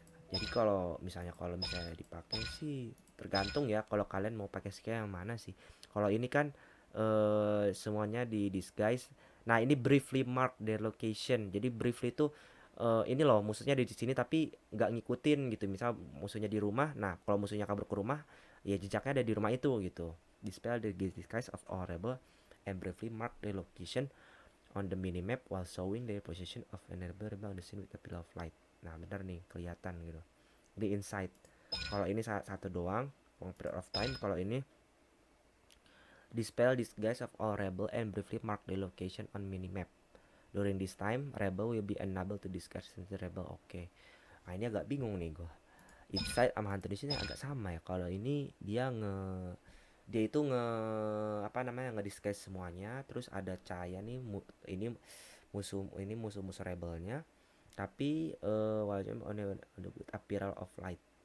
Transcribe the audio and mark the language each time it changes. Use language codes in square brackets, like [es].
[id] Jadi kalau misalnya dipakai sih tergantung ya, kalau kalian mau pakai skill yang mana sih. Kalau ini kan semuanya di disguise. Nah, ini [en] briefly mark their location. [id] Jadi briefly itu ini loh musuhnya di sini tapi nggak ngikutin gitu. Misal musuhnya di rumah, nah kalau musuhnya kabur ke rumah, ya jejaknya ada di rumah itu gitu. [en] Dispel the disguise of all rebel and briefly mark their location on the minimap while showing their position of enable rebel on the scene with a pillar of light. [id] Nah, benar nih, kelihatan gitu di inside. Kalau ini satu doang, [en] long period of time. [id] Kalau ini [en] dispel disguise of all rebel and briefly mark the location on minimap. During this time, rebel will be unable to disguise the rebel. [id] Oke. Nah, ini agak bingung nih gue. Inside sama hunter di sini agak sama ya. Kalau ini dia itu apa namanya, nge disguise semuanya, terus ada cahaya nih, ini musuh rebelnya, tapi wajib [en] on the appearance of light.